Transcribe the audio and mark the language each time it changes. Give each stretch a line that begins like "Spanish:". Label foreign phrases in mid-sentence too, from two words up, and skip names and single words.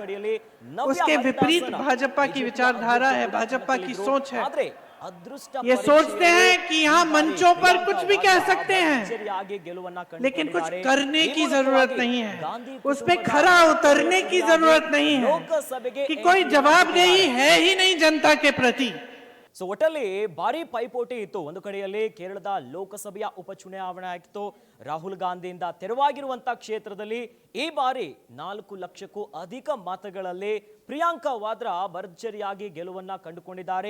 Hindi: उसके विपरीत भाजपा की विचारधारा है, भाजपा की सोच है। ये सोचते हैं कि यहाँ मंचों पर कुछ भी कह सकते हैं, लेकिन कुछ करने की जरूरत नहीं है, उस पे खरा उतरने की जरूरत नहीं है, कि कोई जवाबदेही है ही नहीं जनता के प्रति।
Kannada: ಸೊ ಒಟ್ಟಲ್ಲಿ ಭಾರಿ ಪೈಪೋಟಿ ಇತ್ತು. ಒಂದು ಕಡೆಯಲ್ಲಿ ಕೇರಳದ ಲೋಕಸಭೆಯ ಉಪಚುನಾವಣೆ ಆಗಿತ್ತು. ರಾಹುಲ್ ಗಾಂಧಿಯಿಂದ ತೆರವಾಗಿರುವಂತಹ ಕ್ಷೇತ್ರದಲ್ಲಿ ಈ ಬಾರಿ 4 ಲಕ್ಷಕ್ಕೂ ಅಧಿಕ ಮತಗಳಲ್ಲಿ ಪ್ರಿಯಾಂಕಾ ವಾದ್ರಾ ಭರ್ಜರಿಯಾಗಿ ಗೆಲುವನ್ನ ಕಂಡುಕೊಂಡಿದ್ದಾರೆ.